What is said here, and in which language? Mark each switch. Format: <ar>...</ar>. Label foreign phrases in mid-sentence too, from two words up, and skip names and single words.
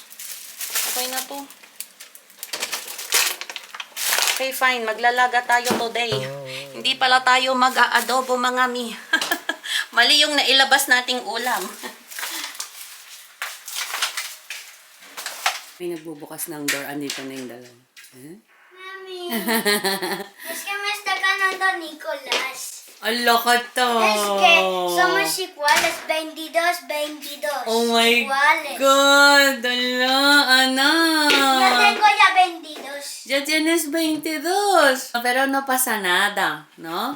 <tl>Okay na to.</tl> <en>Okay, fine.</en> <tl>Maglalaga tayo today. Hindi pala tayo mag-aadobo, mga mi. Mali yung nailabas nating ulam. May nagbubukas ng door, andito na yung dalawa. Huh? Mami,</tl> <es>es que me está ganando Nicolás.</es> <tl>Ala ka to!</tl> <es>Es que somos iguales, 22, 22.</es> <en>Oh my</en> <es>iguales.</es> <tl>God! Ala, anak!</tl> <es>Yo tengo ya 22. Ya tienes 22. Pero no pasa nada, ¿no?</es>